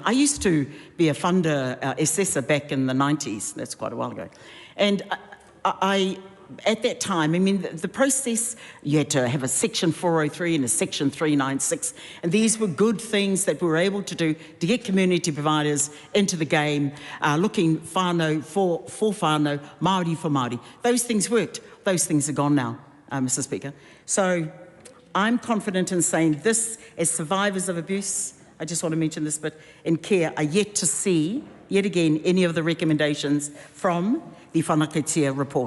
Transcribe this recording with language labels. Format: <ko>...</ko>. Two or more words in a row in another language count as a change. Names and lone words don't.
<en>I used to be a funder assessor back in the 90s, that's quite a while ago, and at that time, I mean, the process, you had to have a Section 403 and a Section 396, and these were good things that we were able to do to get community providers into the game, looking whānau for whānau, Māori for Māori. Those things worked. Those things are gone now, Mr. Speaker. So I'm confident in saying this, as survivors of abuse, I just want to mention this, but in care, are yet to see, yet again, any of the recommendations from the Whanakaitia report.</en>